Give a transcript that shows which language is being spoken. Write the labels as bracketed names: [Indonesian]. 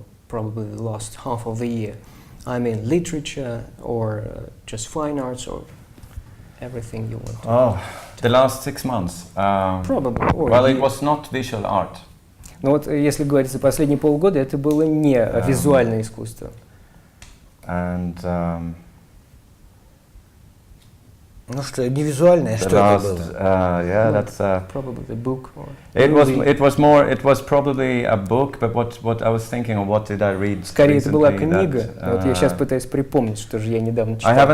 [English] Probably the last half of the year. I mean, literature or just fine arts or everything you want. Oh, the last 6 months. Probably. Well, it was not visual art. [Russian] Ну вот, если говорить за последние полгода, это было не визуальное искусство. [English] And [Russian] ну что, не визуальное, что это было? [English] Yeah, that's probably the book. It was probably a book, but what I was thinking of, what did I read? [Russian] Скорее, это была книга. Вот я сейчас пытаюсь припомнить, что же я недавно читал.